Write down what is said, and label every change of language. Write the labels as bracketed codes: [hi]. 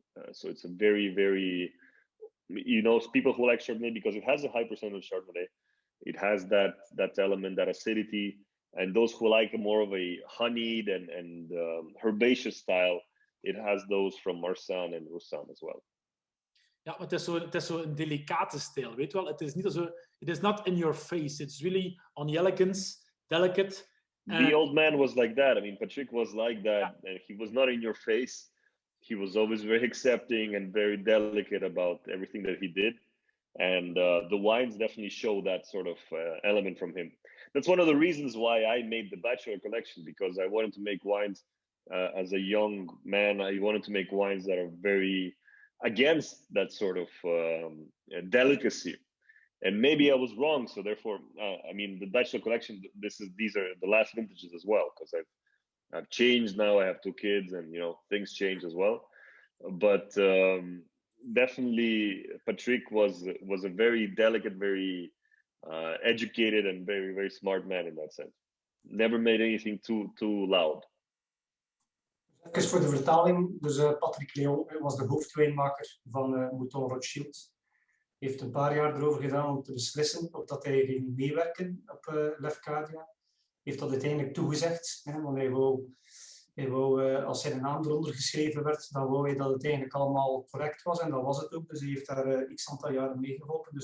[en] So it's a very, very, people who like Chardonnay, because it has a high percent of Chardonnay. It has that element, that acidity. And those who like more of a honeyed and herbaceous style, it has those from Marsanne and Roussanne as well. [nl] Ja, maar het is zo een delicate stijl, weet je wel. Het is [en] not in your face. It's really on the elegance. delicate. The old man was like that. I mean, Patrick was like that, and he was not in your face. He was always very accepting and very delicate about everything that he did. And the wines definitely show that sort of element from him. That's one of the reasons why I made the Bachelor collection, because I wanted to make wines as a young man. I wanted to make wines that are very against that sort of delicacy. And maybe I was wrong, so therefore, I mean, the Bachelor collection. These are the last vintages as well, because I've changed now. I have 2 kids, and things change as well. But definitely, Patrick was a very delicate, very educated, and very, very smart man in that sense. Never made anything too loud. [nl] Even voor de vertaling, dus Patrick Léon was de hoofdwijnmaker van Mouton Rothschild. Heeft een paar jaar erover gedaan om te beslissen of dat hij ging meewerken op Lefkadia. Heeft dat uiteindelijk toegezegd, want hij wou, als zijn naam eronder geschreven werd, dan wou hij dat het eigenlijk allemaal correct was, en dat was het ook. Dus hij heeft daar x aantal jaren mee geholpen.